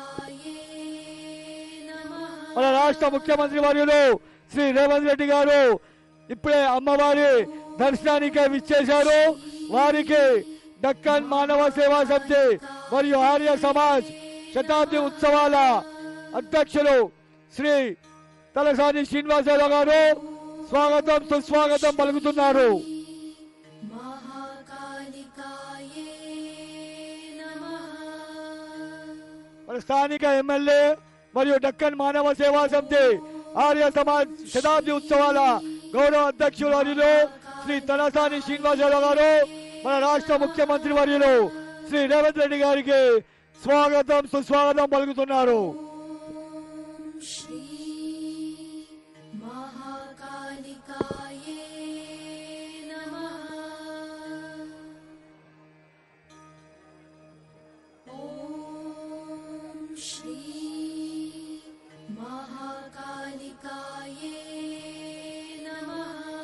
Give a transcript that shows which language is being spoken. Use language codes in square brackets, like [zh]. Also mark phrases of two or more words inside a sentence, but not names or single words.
[te] మన రాష్ట్ర ముఖ్యమంత్రి వర్యులు శ్రీ రేవంత్ రెడ్డి గారు ఇప్పుడే అమ్మవారి దర్శనానికి విచ్చేశారు. వారికి దక్కన్ మానవ సేవా సమితి మరియు ఆర్య సమాజ్ శతాబ్ది ఉత్సవాల అధ్యక్షులు శ్రీ తలసాని శ్రీనివాసరావు గారు స్వాగతం సుస్వాగతం పలుకుతున్నారు. [sa] महाकालिकाये नमः। [te] మన స్థానిక ఎమ్మెల్యే మరియు దక్కన్ మానవ సేవా సమితి ఆర్య సమాజ్ శతాబ్ది ఉత్సవాల గౌరవ అధ్యక్షులు వర్యులు శ్రీ తలసాని శ్రీనివాసరావు గారు మన రాష్ట్ర ముఖ్యమంత్రి వర్యులు శ్రీ రేవంత్ రెడ్డి గారికి స్వాగతం సుస్వాగతం పలుకుతున్నారు. [sa] श्री महाकालिकाये नमः। ॐ श्री महाकालिकाये नमः।